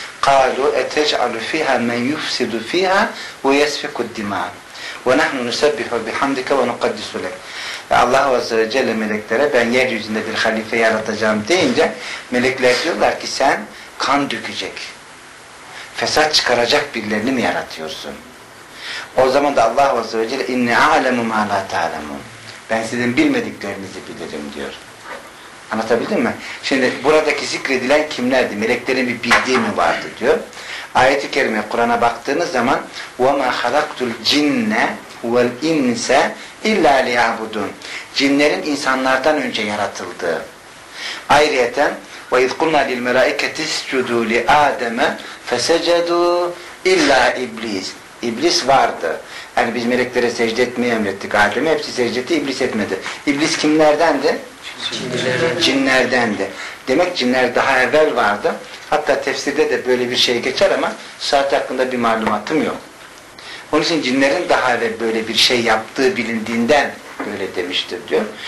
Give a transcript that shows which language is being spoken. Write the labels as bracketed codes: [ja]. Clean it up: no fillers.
[ar] قالوا اتجعل فيها من يفسد فيها ويسفك الدماء ونحن نسبح بحمدك ونقدس لك. [tr] Allah Azze ve Celle meleklere ben yeryüzünde bir halife yaratacağım deyince melekler diyorlar ki sen kan dökecek, fesat çıkaracak birilerini mi yaratıyorsun? O zaman da Allah Azze ve Celle [ar] inni alemu ma la ta'lemun, [tr] ben sizin bilmediklerinizi bilirim diyor. Anlatabildim mi? Şimdi buradaki zikredilen kimlerdi? Meleklerin bir bildiği mi vardı diyor. Ayet-i kerime Kur'an'a baktığınız zaman [ar] وَمَا خَلَقْتُ الْجِنَّ وَالْاِنْسَ اِلَّا لِيَعْبُدُونَ, [tr] cinlerin insanlardan önce yaratıldığı. [ar] Ayrıca وَاِذْ قُلْنَا لِلْمَلَائِكَةِ اسْجُدُوا لِآدَمَ فَسَجَدُوا اِلَّا اِبْلِيسِ, [tr] İblis vardı. Yani biz meleklere secde etmeyi emrettik Adem'e, hepsi secde etti, iblis etmedi. İblis kimlerdendi? Cinlerdendi. Demek cinler daha evvel vardı. Hatta tefsirde de böyle bir şey geçer ama saat hakkında bir malumatım yok. Onun için cinlerin daha evvel böyle bir şey yaptığı bilindiğinden böyle demiştir diyor.